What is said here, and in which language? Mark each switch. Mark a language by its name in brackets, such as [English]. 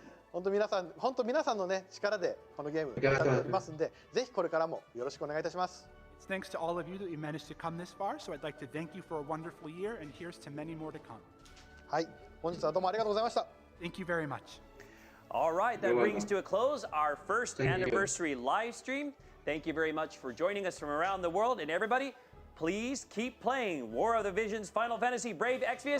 [Japanese] 本当皆さんのね力でこのゲームやっておりますんで、ぜひこれからもよろしくお願いいたします。 [English] It's thanks to all of you that you managed to come this far, so I'd like to thank you for a wonderful year, and here's to many more to come. [Japanese] はい、本日はどうもありがとうございました。 [English] Thank you very much. All right, that brings to a close our first anniversary live stream. Thank you very much for joining us from around the world, and everybody. Please keep playing War of the Visions Final Fantasy Brave Exvius.